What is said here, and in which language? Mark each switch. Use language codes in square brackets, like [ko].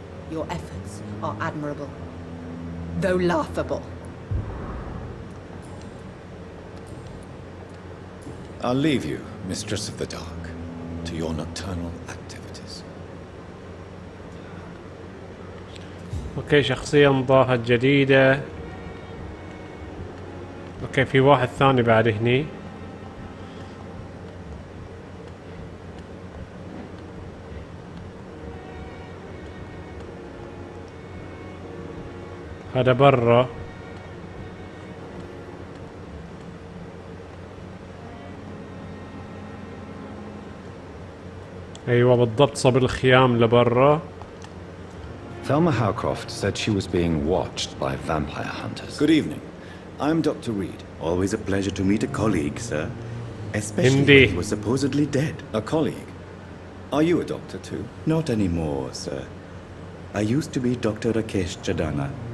[en] Your efforts are admirable, though laughable. I'll leave you, Mistress of the Dark, to your nocturnal activities. [ar] اوكي شخصية انضافت جديدة. اوكي في واحد ثاني بعد هني. هذا برا. ايوه بالضبط صوب الخيام لبرا. [en] Thelma Howcroft said she was being watched by vampire hunters. Good evening. I'm Dr. Reed. Always a pleasure to meet a colleague, sir. Especially Hindi. when he was supposedly dead. A colleague? Are you a doctor too? Not anymore, sir. I used to be Dr. Rakesh Chadana.